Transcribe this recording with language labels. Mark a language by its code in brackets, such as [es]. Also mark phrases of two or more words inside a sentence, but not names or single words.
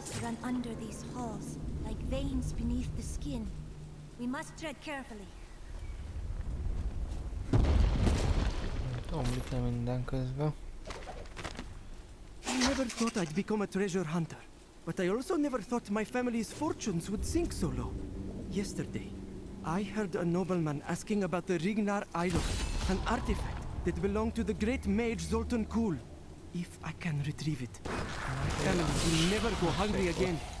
[en] run under these halls, like veins beneath the skin. We must tread carefully. [hu] Omlik le minden közben. [en] I never thought I'd become a treasure hunter, but I also never thought my family's fortunes would sink so low. Yesterday, I heard a nobleman asking about the Rignar idol, an artifact that belonged to the great mage Zoltan Kul. If I can retrieve it, my family will never go hungry again.